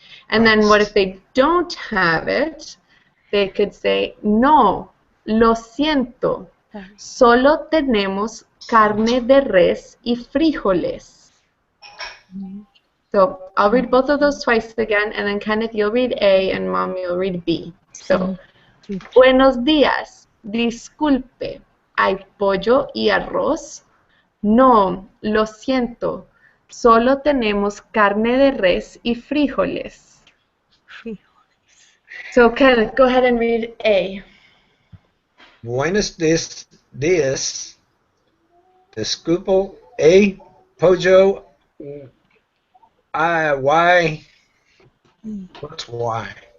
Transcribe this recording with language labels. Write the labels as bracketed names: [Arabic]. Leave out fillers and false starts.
[English] And then what if they don't have it? They could say, [Spanish] no, lo siento, solo tenemos carne de res y frijoles. [English] So I'll read both of those twice again, and then Kenneth, you'll read A, and Mom, you'll read B. So, [Spanish] buenos días, disculpe, ¿hay pollo y arroz? No, lo siento, solo tenemos carne de res y frijoles. [English] So Kenneth, go ahead and read A. [Spanish] Buenos días. Disculpe, ¿hay pollo? [English] Why? What's why?